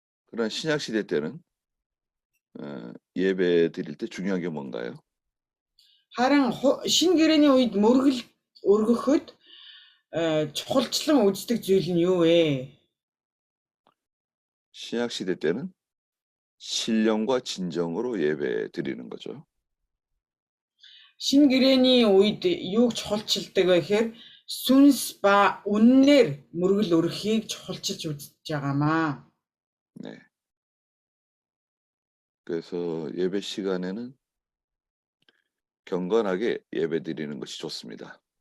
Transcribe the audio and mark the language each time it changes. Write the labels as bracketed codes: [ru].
[ko] 그런 신약 시대 때는 예배 드릴 때 중요한 게 뭔가요? [mn] Харин шинэ гэрээний үед мөргөл өргөхөд чухалчлан үздэг зүйл нь юу вэ? [ko] 신약 시대 때는 신령과 진정으로 예배 드리는 거죠. [mn] Шинэ гэрээний үед юуг чухалчилдаг вэ гэхээр сүнс ба үннээр мөргөл өрөхийг чухалчилж үзэж байгаамаа. [ko] 네. 그래서 예배 시간에는 경건하게 예배 드리는 것이 좋습니다.